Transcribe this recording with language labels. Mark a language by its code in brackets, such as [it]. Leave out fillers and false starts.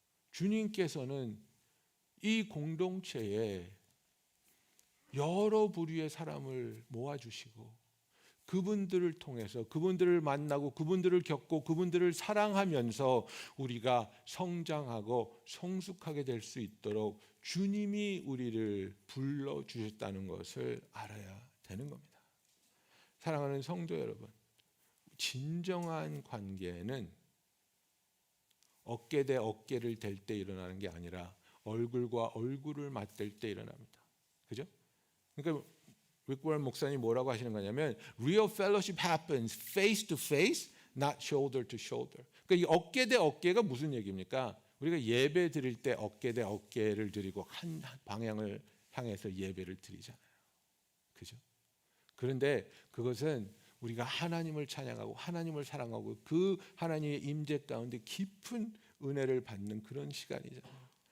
[ko] 주님께서는 이 공동체에 여러 부류의 사람을 모아주시고 그분들을 통해서 그분들을 만나고 그분들을 겪고 그분들을 사랑하면서 우리가 성장하고 성숙하게 될 수 있도록 주님이 우리를 불러주셨다는 것을 알아야 되는 겁니다. 사랑하는 성도 여러분, 진정한 관계는 어깨 대 어깨를 댈 때 일어나는 게 아니라 얼굴과 얼굴을 맞댈 때 일어납니다. 그죠? 그러니까 릭 워런 목사님 뭐라고 하시는 거냐면 [en] Real fellowship happens face to face, not shoulder to shoulder. [ko] 그러니까 이 어깨 대 어깨가 무슨 얘기입니까? 우리가 예배 드릴 때 어깨 대 어깨를 드리고 한 방향을 향해서 예배를 드리잖아요. 그죠? 그런데 그것은 우리가 하나님을 찬양하고 하나님을 사랑하고 그 하나님의 임재 가운데 깊은 은혜를 받는 그런 시간이잖아요.